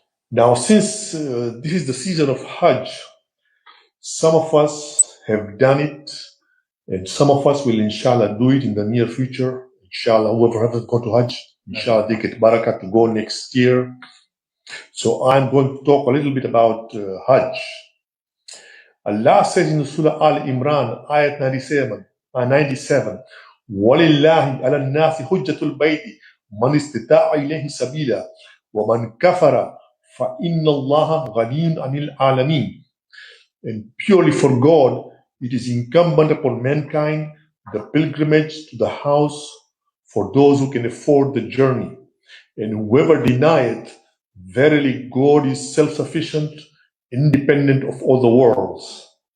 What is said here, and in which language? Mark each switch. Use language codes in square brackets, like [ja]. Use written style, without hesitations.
[en] Now, since this is the season of Hajj, some of us have done it, and some of us will, inshallah, do it in the near future. Inshallah, whoever hasn't gone to Hajj, inshallah, they get barakah to go next year. So I'm going to talk a little bit about Hajj. Allah says in Surah Al-Imran, ayat 97, [ar] وَلِلَّهِ عَلَى النَّاسِ حُجَّةُ الْبَيْتِ مَنِ اسْتَطَاعَ إِلَيْهِ سَبِيلًا وَمَنْ كَفَرَ فَإِنَّ اللَّهَ غَنِيٌّ عَنِ الْعَالَمِينَ. [en] And purely for God, it is incumbent upon mankind the pilgrimage to the house for those who can afford the journey. And whoever denieth, verily God is self-sufficient, independent of all the worlds.